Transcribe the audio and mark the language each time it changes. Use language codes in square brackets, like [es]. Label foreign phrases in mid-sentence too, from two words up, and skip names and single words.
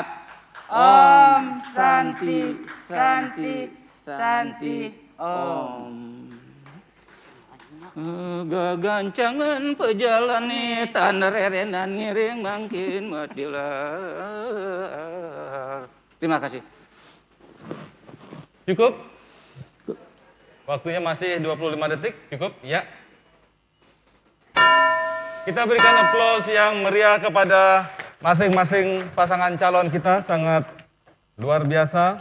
[ban] Om Santi Santi Santi Om. Gagancangan pejalani tanah rerenan ngiring mangkin matilar. [id] Terima kasih. Cukup? Waktunya masih 25 detik, cukup? Ya. Kita berikan aplaus yang meriah kepada masing-masing pasangan calon kita, sangat luar biasa.